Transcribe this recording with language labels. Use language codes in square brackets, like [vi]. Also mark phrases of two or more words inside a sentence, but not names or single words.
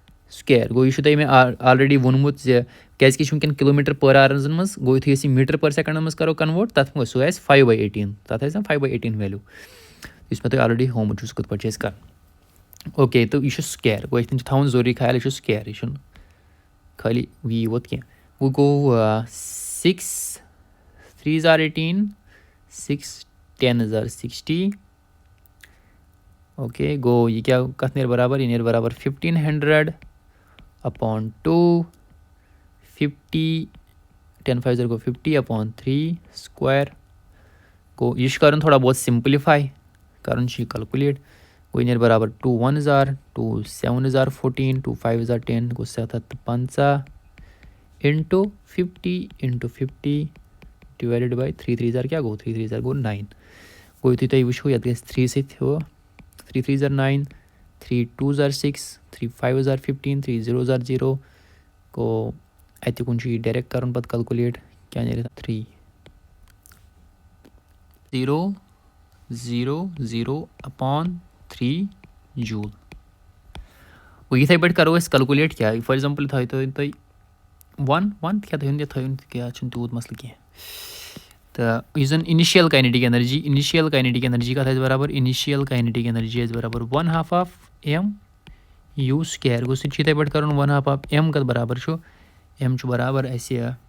[ks] سُکیر گوٚو یہِ چھُ تۄہہِ مےٚ آلریڈی ووٚنمُت زِ کیٛازِکہِ یہِ چھُ وٕنکٮ۪ن کِلوٗمیٖٹر پٔر آورزَن منٛز گوٚو یُتھُے أسۍ یہِ میٖٹر پٔر سٮ۪کنٛڈَن منٛز کَرو کَنوٲٹ تَتھ سُہ آسہِ 5/18 تَتھ آسہِ نا 5/18 ویلیوٗ یُس مےٚ تۄہہِ آلریڈی ہومُت چھُ سُہ کِتھ پٲٹھۍ چھِ أسۍ کَران اوکے تہٕ یہِ چھُ سُکیر گوٚو یِتھ کٔنۍ چھُ تھاوُن ضروٗری خیال یہِ چھُ سُکیر یہِ چھُنہٕ خٲلی یی یوت کینٛہہ وۄنۍ گوٚو [en] 6 3s are 18 6 10s are 60 [ks] اوکے گوٚو یہِ کیٛاہ کَتھ نیرِ برابر یہِ نیرِ برابر 1500/2 50 10 5 گوٚو 50/3 سُکویر گوٚو یہِ چھُ کَرُن تھوڑا بہت سِمپلِفاے کَرُن چھُ یہِ کَلکُلیٹ گوٚو یہِ نیرِ برابر [en] 2 1s are 2 7s are 14 2 5s are 10 [ks] گوٚو [en] 750 into 50 into 50 divided by 3 3s are [ks] کیٛاہ گوٚو [en] 3 3s are [ks] گوٚو 9 گوٚو یُتھُے تُہۍ وٕچھو یَتھ گژھِ 3 سۭتۍ ہُہ [en] 3 3s are 9 3 2s are 6 3 5s are 15 3 0s are 0 [ks] گوٚو اَتہِ کُن چھُ یہِ ڈایریکٹ کَرُن پَتہٕ کَلکُلیٹ کیٛاہ نیرِ 3 0 0 0/3 جوٗل گوٚو یِتھَے پٲٹھۍ کَرو أسۍ کَلکُلیٹ کیٛاہ [en] for example [ks] تھٲیِو تُہۍ 1 کیٛاہ تھٲیِو یہِ تھٲیِو کیٛاہ چھُنہٕ تیوٗت مَسلہٕ کینٛہہ تہٕ یُس زَن [en] initial kinetic energy [ks] کَتھ آسہِ برابر [en] initial kinetic energy [ks] آسہِ برابر 1/2 m/u سُکیر گوٚو سُہ تہِ چھُ یِتھَے پٲٹھۍ کَرُن 1/2 m کَتھ برابر چھُ m چھُ برابر اَسہِ